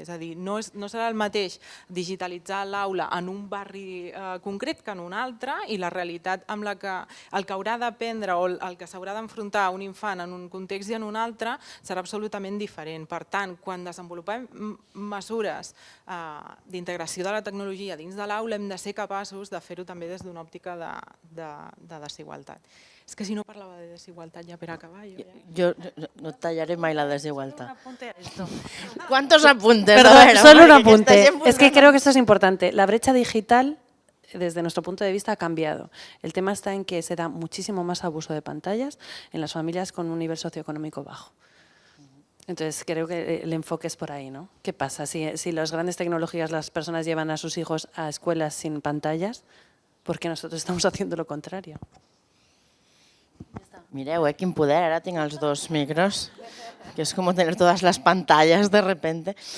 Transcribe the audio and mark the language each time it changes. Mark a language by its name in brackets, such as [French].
[Catalan] És a dir, no serà el mateix digitalitzar l'aula en un barri concret que en un altre i la realitat amb la que el que haurà d'aprendre o el que s'haurà d'enfrontar un infant en un context i en un altre serà absolutament diferent. Per tant, quan desenvolupem mesures d'integració de la tecnologia dins de l'aula hem de ser capaços de fer-ho també des d'una òptica de desigualtat. És que si no parlava de desigualtat ja per acabar. [Spanish] Yo no [Catalan] tallaré mai [Spanish] la desigualdad. ¿Cuántos apuntes? Perdón, solo un apunte. Es que creo que esto es importante. La brecha digital, desde nuestro punto de vista, ha cambiado. El tema está en que se da muchísimo más abuso de pantallas en las familias con un nivel socioeconómico bajo. Entonces creo que el enfoque es por ahí, ¿no? ¿Qué pasa? Si las grandes tecnologías las personas llevan a sus hijos a escuelas sin pantallas, ¿por qué nosotros estamos haciendo lo contrario? [Catalan] Mireu, quin poder, ara tinc els dos micros, que és com tenir totes les pantalles [Spanish] de repente.